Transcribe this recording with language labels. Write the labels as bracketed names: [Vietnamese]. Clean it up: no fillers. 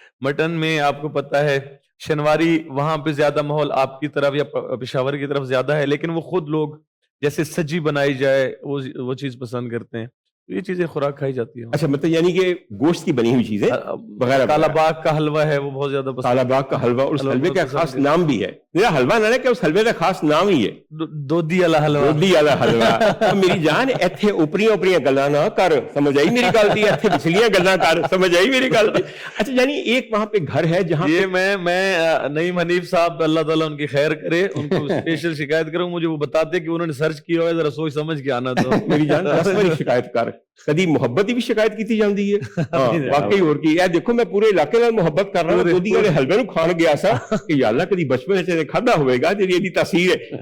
[Urdu] Mutton میں آپ کو پتہ ہے شنواری وہاں پہ زیادہ ماحول آپ کی طرف یا پشاور کی طرف زیادہ ہے، لیکن وہ خود لوگ جیسے سجی بنائی جائے وہ چیز پسند کرتے ہیں. یہ چیزیں خوراک کھائی جاتی ہیں. اچھا، مطلب یعنی کہ گوشت کی بنی ہوئی چیزیں وغیرہ. کالا باغ کا حلوہ ہے وہ بہت زیادہ پسند. کالا باغ کا حلوہ، اس حلوے کا خاص نام بھی ہے. میرا حلوہ نہ ہے کہ اس حلوے کا خاص نام ہی ہے دودھی والا حلوہ. دودھی والا حلوہ. [Punjabi] میری جان ایتھے اوپریاں گلاں نہ کر، سمجھ آئی میری گل دی. ایتھے پچھلیاں گلاں کر، سمجھ آئی میری گل دی. [Urdu] اچھا، یعنی ایک وہاں پہ گھر ہے جہاں یہ میں نعیم حنیف صاحب اللہ تعالیٰ ان کی خیر کرے، ان کو اسپیشل شکایت کروں. مجھے وہ بتاتے کہ انہوں نے سرچ کیا ہوا ہے، ذرا سوچ سمجھ کے آنا. تو [Punjabi] میری جان رسمی شکایت کر، کدی محبت بھی شکایت کی جاتی ہے. واقعی اور کی ہے. [Urdu] دیکھو میں پورے علاقے میں محبت کر رہا ہوں. [Punjabi] دودھی والے حلوے نو کھان گیا سا کہ یا اللہ کدی بچپن سے کھادا ہوئے گا تیری ایسی تاثیر ہے.